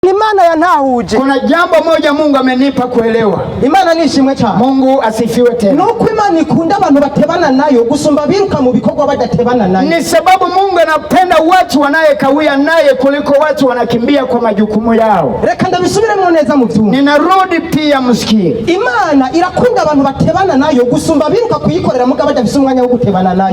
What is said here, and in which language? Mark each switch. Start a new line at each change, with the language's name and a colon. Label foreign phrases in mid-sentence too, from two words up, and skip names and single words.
Rundi: Imana yantahuje.
Swahili: Kuna jambo moja Mungu amenipa kuelewa.
Rundi: Imana nishimwe cyane.
Swahili: Mungu asifiwe tena.
Rundi: Nuko Imana ikunda abantu batebana nayo gusumba biruka mu bikorwa badatebana nayo.
Swahili: Ni sababu Mungu anapenda watu wanayekawia naye kuliko watu wanakimbia kwa majukumu yao.
Rundi: Reka ndabisubiremo neza mu vyuma.
Swahili: Ninarudi pia msikie.
Rundi: Imana irakunda abantu batebana nayo gusumba biruka kuyikorera muga badafise umwanya wo gutebana nayo.